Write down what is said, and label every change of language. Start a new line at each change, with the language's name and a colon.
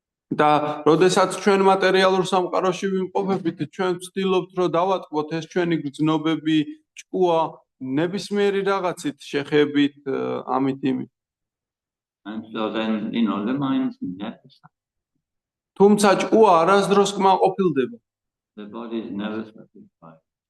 Georgian: და როდესაც ჩვენ მატერიალურ სამყაროში ვიმყოფებით, ჩვენ ვცდილობთ, რომ დავატყბოთ ეს ჩვენი გრძნობები, ჭკუა, ნებისმიერი რაღაცით შეხებით, ამით იმით.
English: And so then, the mind is never satisfied.
Georgian: თუმცა ჭკუა არასდროს კმაყოფილდება.
English: The body is never satisfied.